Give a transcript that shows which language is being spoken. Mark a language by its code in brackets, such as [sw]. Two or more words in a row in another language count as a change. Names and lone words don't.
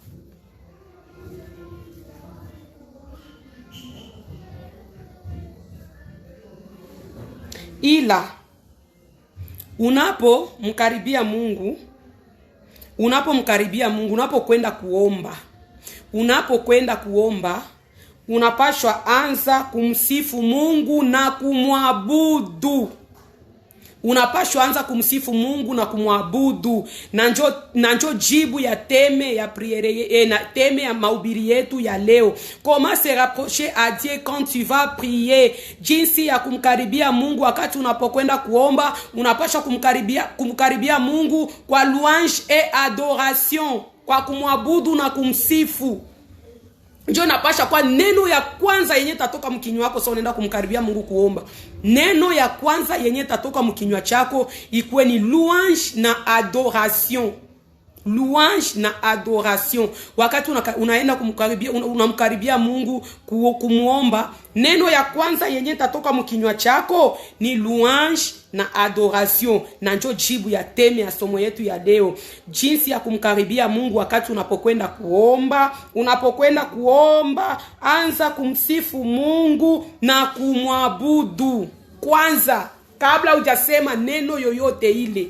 [sw] Ila unapomkaribia Mungu, unapokwenda kuomba, unapashwa anza kumsifu Mungu na kumwabudu. Unapashwa anza kumsifu Mungu na kumwabudu. Na njo jibu ya teme ya priere, na teme ya mahubiri yetu ya leo. [fr] Comment se rapprocher à Dieu quand tu vas prier? [sw] Jinsi ya kumkaribia Mungu wakati unapokwenda kuomba. Unapashwa kumkaribia Mungu kwa [fr] louange et adoration, [sw] kwa kumwabudu na kumsifu. Ndio napasha kwa neno ya kwanza yenye tatoka mkinywa wako. Sasa unaenda kumkaribia Mungu kuomba, neno ya kwanza yenye tatoka mkinywa chako ikuwe ni louange na adoration. Louange na adoration. Wakati unaenda unamkaribia Mungu kumuomba, neno ya kwanza yenye tatoka mkinywa chako ni louange na adoration. Na ndio jibu ya teme ya somo yetu ya leo. Jinsi ya kumkaribia Mungu wakati unapokwenda kuomba, anza kumsifu Mungu na kumwabudu kwanza, kabla hujasema neno yoyote ile.